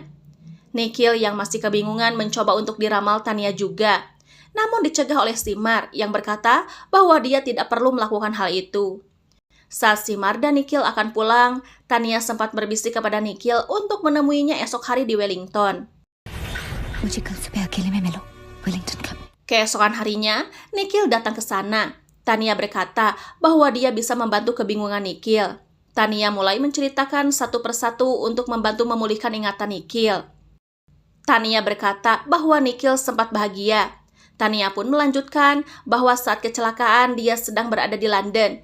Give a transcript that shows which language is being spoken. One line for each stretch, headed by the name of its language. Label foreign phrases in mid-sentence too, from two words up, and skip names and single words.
Indonesian: Nikhil yang masih kebingungan mencoba untuk diramal Tania juga. Namun dicegah oleh Simar yang berkata bahwa dia tidak perlu melakukan hal itu. Saat Simar dan Nikhil akan pulang, Tania sempat berbisik kepada Nikhil untuk menemuinya esok hari di Wellington.
Hindi: मुझे कल सुबह अकेले में मिलो, वेलिंगटन का।
Indonesian: Keesokan harinya, Nikhil datang ke sana. Tania berkata bahwa dia bisa membantu kebingungan Nikhil. Tania mulai menceritakan satu persatu untuk membantu memulihkan ingatan Nikhil. Tania berkata bahwa Nikhil sempat bahagia. Tania pun melanjutkan bahwa saat kecelakaan dia sedang berada di London.